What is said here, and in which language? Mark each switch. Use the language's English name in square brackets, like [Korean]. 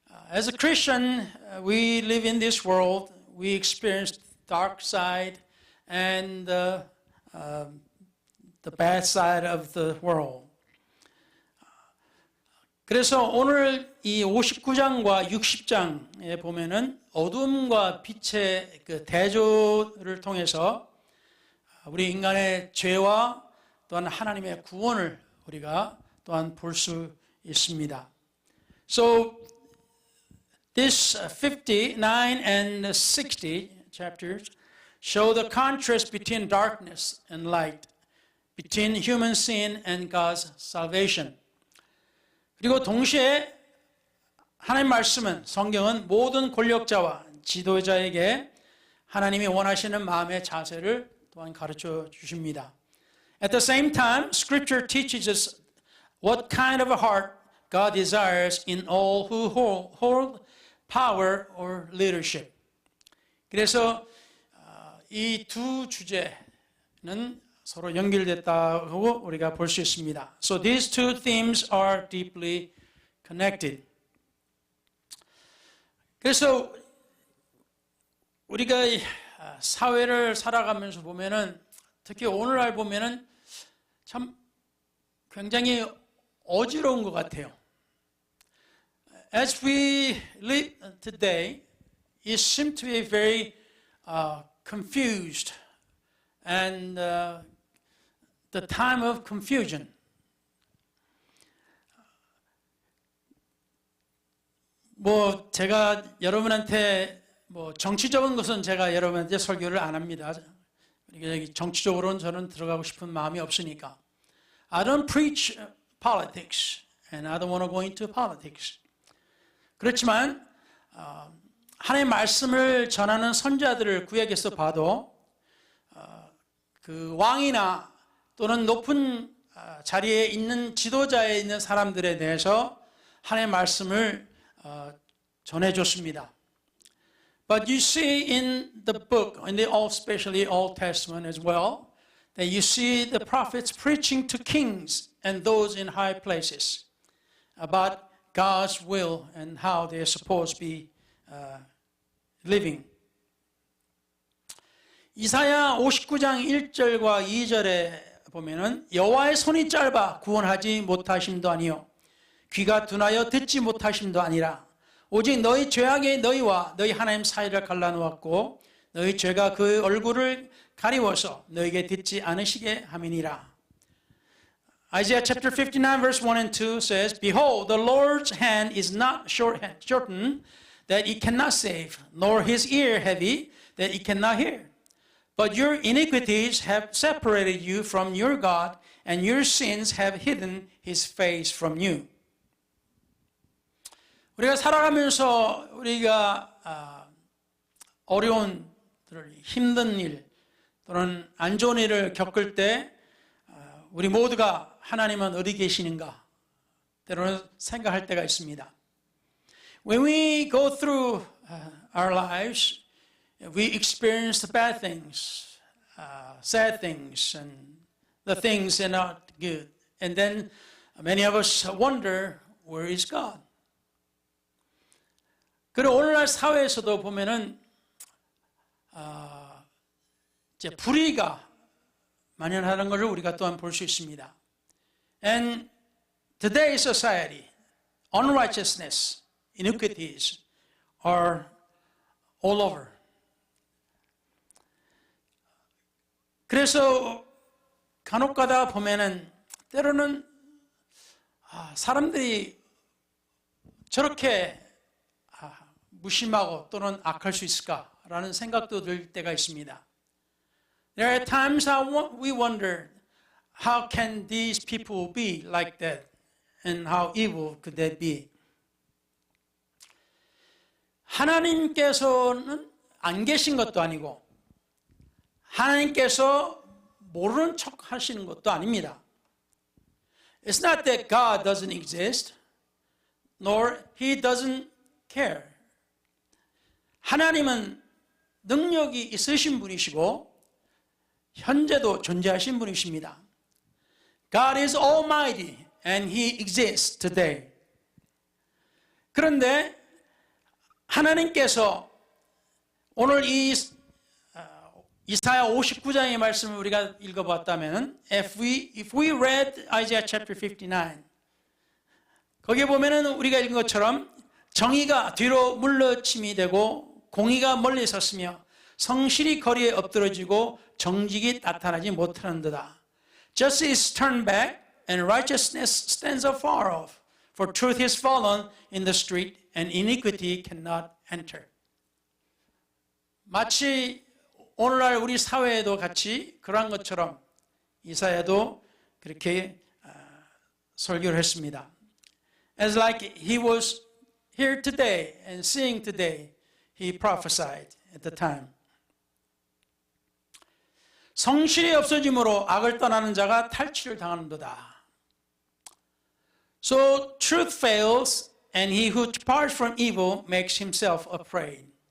[English] As a Christian, we live in this world. We experience dark side and the bad side of the world. [Korean] 그래서 오늘 이 59장과 60장에 보면은 어둠과 빛의 그 대조를 통해서 우리 인간의 죄와 또한 하나님의 구원을 우리가 또한 볼 수 있습니다. [English] So this 59 and 60 chapters show the contrast between darkness and light, between human sin and God's salvation. [Korean] 그리고 동시에 하나님 말씀은, 성경은 모든 권력자와 지도자에게 하나님이 원하시는 마음의 자세를 또한 가르쳐 주십니다. [English] At the same time, Scripture teaches us what kind of a heart God desires in all who hold power or leadership. [Korean] 그래서 이 두 주제는 서로 연결됐다고 우리가 볼 수 있습니다. [English] So these two themes are deeply connected. [Korean] 그래서 우리가 사회를 살아가면서 보면은, 특히 오늘날 보면은 참 굉장히 어지러운 것 같아요. [English] As we live today, it seems to be very confused and the time of confusion. [Korean] 뭐 제가 여러분한테 뭐 정치적인 것은 제가 여러분한테 설교를 안 합니다. 정치적으로는 저는 들어가고 싶은 마음이 없으니까. [English] I don't preach politics and I don't want to go into politics. [Korean] 그렇지만 하나님의 말씀을 전하는 선자들을 구약에서 봐도 그 왕이나 또는 높은 자리에 있는 지도자에 있는 사람들에 대해서 하나님의 말씀을 전해줬습니다. [English] But you see in the book, in the Old, especially Old Testament as well, that you see the prophets preaching to kings and those in high places about God's will and how they're supposed to be living. [Korean] 이사야 59장 1절과 2절에 보면은 여호와의 손이 짧아 구원하지 못하심도 아니요 귀가 둔하여 듣지 못하심도 아니라 오직 너희 죄악에 너희와 너희 하나님 사이를 갈라놓았고 너희 죄가 그 얼굴을 가리워서 너희에게 듣지 않으시게 함이니라. [English] Isaiah chapter 59 verse 1 and 2 says, Behold, the Lord's hand is not shortened, that it cannot save, nor his ear heavy, that it cannot hear. But your iniquities have separated you from your God, and your sins have hidden his face from you. [Korean] 우리가 살아가면서 우리가 어려운, 힘든 일 또는 안 좋은 일을 겪을 때 우리 모두가 하나님은 어디 계시는가 때로는 생각할 때가 있습니다. [English] When we go through our lives, we experience the bad things, sad things, and the things that are not good. And then many of us wonder, where is God? [Korean] 그리고 오늘날 사회에서도 보면은 이제 불의가 만연하는 것을 우리가 또한 볼 수 있습니다. [English] And today's society, unrighteousness, iniquities are all over. [Korean] 그래서 간혹 가다 보면은 때로는 사람들이 저렇게 무심하고 또는 악할 수 있을까라는 생각도 들 때가 있습니다. [English] There are times we wonder, how can these people be like that? And how evil could that be? [Korean] 하나님께서는 안 계신 것도 아니고 하나님께서 모르는 척 하시는 것도 아닙니다. [English] It's not that God doesn't exist, nor He doesn't care. [Korean] 하나님은 능력이 있으신 분이시고 현재도 존재하신 분이십니다. [English] God is almighty and He exists today. [Korean] 그런데 하나님께서 오늘 이 이사야 59장의 말씀을 우리가 읽어봤다면 [English] if we read Isaiah chapter 59 [Korean] 거기에 보면은 우리가 읽은 것처럼 정의가 뒤로 물러침이 되고 공의가 멀리 섰으며 성실이 거리에 엎드러지고 정직이 나타나지 못하는도다. [English] Justice turned back and righteousness stands afar off. For truth is fallen in the street and iniquity cannot enter. [Korean] 마치 오늘날 우리 사회에도 같이 그러한 것처럼 이사야도 그렇게 설교를 했습니다. [English] As like he was here today and seeing today, he prophesied at the time. [Korean] 성실이 없어짐으로 악을 떠나는 자가 탈취를 당하는도다. [English] So truth fails, and he who departs from evil makes himself a prey.